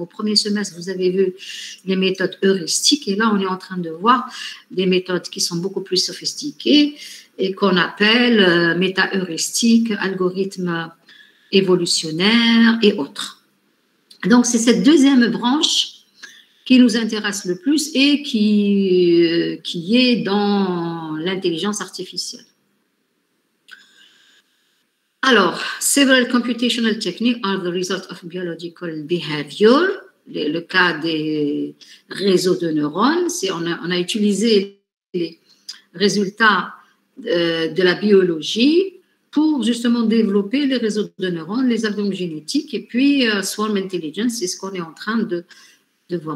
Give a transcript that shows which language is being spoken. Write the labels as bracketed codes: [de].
[fr] Au premier semestre, vous avez vu les méthodes heuristiques et là, on est en train de voir des méthodes qui sont beaucoup plus sophistiquées et qu'on appelle méta-heuristiques, algorithmes évolutionnaires et autres. Donc, c'est cette deuxième branche qui nous intéresse le plus et qui est dans l'intelligence artificielle. [en] Alors, several computational techniques are the result of biological behavior. [fr] Le cas des réseaux de neurones, on a utilisé les résultats de la biologie pour justement développer les réseaux de neurones, les algorithmes génétiques, et puis swarm intelligence, c'est ce qu'on est en train de voir.